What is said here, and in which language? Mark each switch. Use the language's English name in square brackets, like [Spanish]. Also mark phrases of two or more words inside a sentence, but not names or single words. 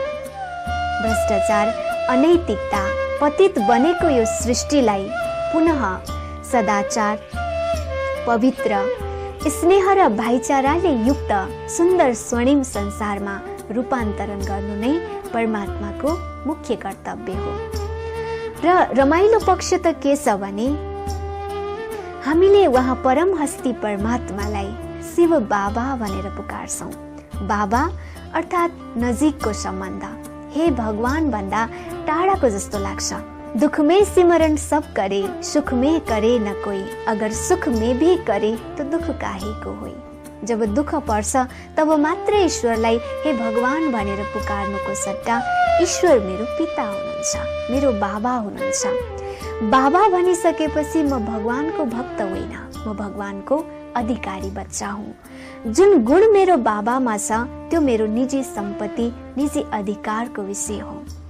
[Nepali] भ्रष्टाचार, अनैतिकता, पतित बनेको यो सृष्टिलाई पुनः सदाचार, पवित्र, स्नेह र भाइचाराले युक्त सुन्दर स्वर्णिम संसारमा रूपान्तरण गर्नु नै परमात्माको मुख्य कर्तव्य हो। र रमाइलो पक्ष त के छ भने हामीले उहाँ परम हस्ती परमात्मालाई शिव बाबा भनेर पुकार्छौं। बाबा अर्थात् नजिकको सम्बन्ध, हे भगवान भन्दा टाढाको जस्तो लाग्छ। [Hindi] दुख में सिमरन सब करे, सुख में करे न कोई, अगर सुख में भी करे तो दुख काहे को होई। [Nepali] जब दुख पर्छ तब मात्र ईश्वरलाई हे भगवान भनेर पुकार्नुको सट्टा ईश्वर मेरो पिता हुनुहुन्छ, मेरो बाबा हुनुहुन्छ। बाबा भनिसकेपछि म भगवानको भक्त होइन, म भगवानको अधिकारी बच्चा हुँ। जुन गुण मेरो बाबामा छ त्यो मेरो निजी सम्पत्ति, निजी अधिकारको विषय हो।